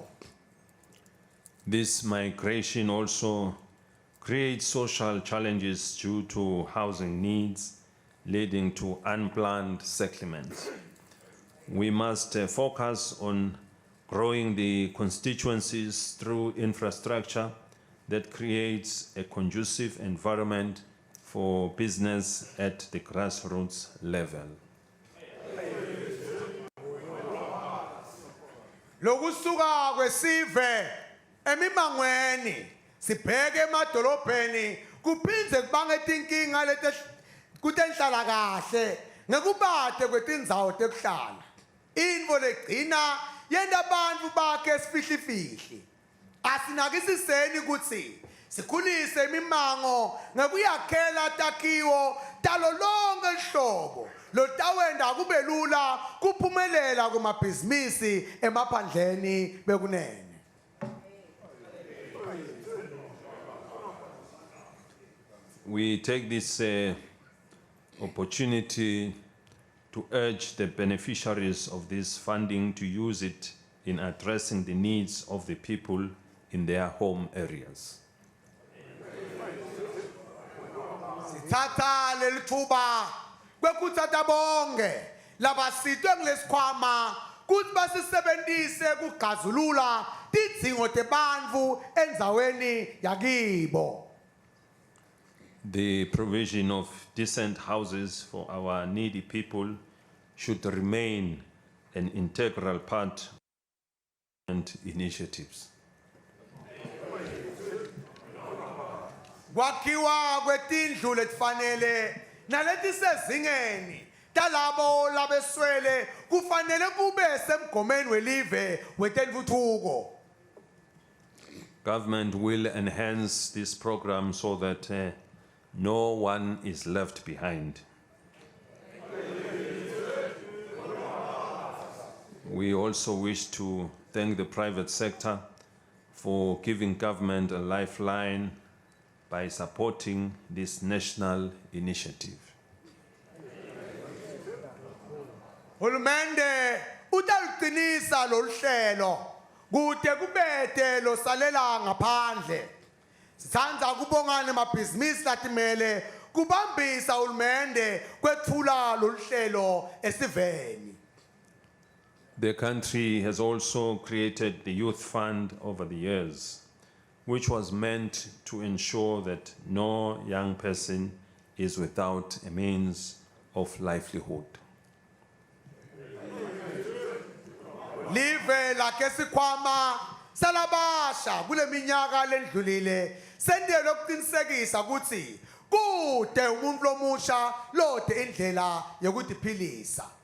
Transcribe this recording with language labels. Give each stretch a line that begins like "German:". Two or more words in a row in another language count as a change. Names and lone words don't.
English: This migration also creates social challenges due to housing needs, leading to unplanned settlements. We must focus on growing the constituencies through infrastructure that creates a conducive environment for business at the grassroots level.
Swati: Lokusuka kwesive emimangweni sibheke emadolobheni kuphindze kubange tinkinga kutenhlala kahle ngekubade kwetindzawo tekuhlala. Intfo legcina yenta bantfu bakhe sifihlifihli. Asinakisiseni kutsi sikhulise imimango ngekuyakhela takhiwo talo lonke lihlobo lotawenda kube lula kuphumelela kumabhizinisi emaphandleni bekunene.
English: We take this opportunity to urge the beneficiaries of this funding to use it in addressing the needs of the people in their home areas.
Swati: Sithatha lelithuba kwekutsata bonke labasitwe ngilesikhwama kuthi basisebenzise kugazulula tidzingo tebantfu endzaweni yakibo.
English: The provision of decent houses for our needy people should remain an integral part of initiatives.
Swati: Kwakhiwa kwetindlu letifanele naletisezingeni talabo labeswele kufanele kube semgomeni welive wetentfutfuko.
English: Government will enhance this program so that no one is left behind. We also wish to thank the private sector for giving government a lifeline by supporting this national initiative.
Swati: Hulumende utaluqinisa loluhlelo kude kubete losalela ngaphandle. Sithanda kubongana emabhizinisi latimele kubambisa hulumende kwethula loluhlelo esiveni.
English: The country has also created the Youth Fund over the years, which was meant to ensure that no young person is without a means of livelihood.
Swati: Live lakhe sikhwama salabasha kule minyaka lendlulile sendele ukuqinisekisa ukuthi kude umuntu lomusha lode indlela yokuziphilisa.